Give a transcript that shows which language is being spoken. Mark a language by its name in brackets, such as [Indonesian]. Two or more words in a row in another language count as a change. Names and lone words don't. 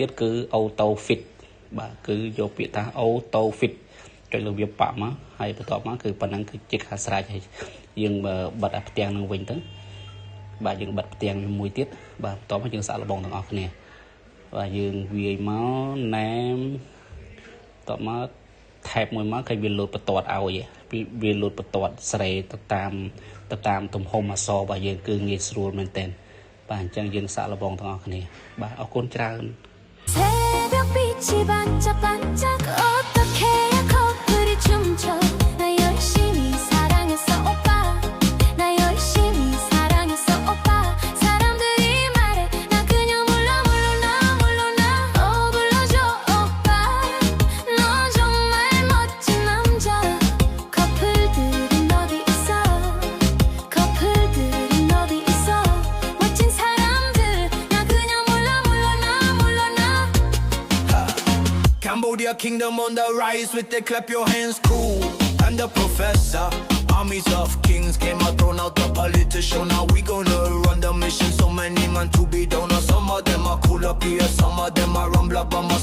[Khmer] ទៀតគឺ [English] auto fit [Khmer] បាទគឺយកពាក្យថា [English] auto fit [Khmer] ចុចលើវាប៉មកហើយបន្ទាប់មកគឺប៉ុណ្ណឹងគឺជាការស្រេចហើយយើងបិទអាផ្ទាំងនឹងវិញទៅបាទយើងបិទផ្ទាំងមួយទៀតបាទបន្ទាប់មកយើងសាកល្បងទាំងអស់គ្នាបាទយើងវាយមក name តមក tab មួយមកគេវាលោតបន្ទាត់ឲ្យវាលោតបន្ទាត់ស្រេទៅតាមទំហំអក្សររបស់យើងគឺងាយស្រួលមែនតើបាទអញ្ចឹងយើងសាកល្បងទាំងអស់គ្នាបាទអរគុណច្រើន [Korean] 새벽 빛이 반짝반짝 어떻게 해야 커플이 춤춰 나 열심히 사랑했어 오빠 나 열심히 사랑했어 오빠 사람들이 말해 나 그냥 몰라 어 불러줘 오빠 너 정말 멋진 남자 커플들은 어디 있어 멋진 사람들 나 그냥 몰라 [English] Cambodia kingdom on the rise with the clap your hands cool. I'm the professor. Armies of kings came out thrown out the politician. Now we gonna run the mission. So many man to be down. Some of them are cool up here. Some of them are rumble up bomber.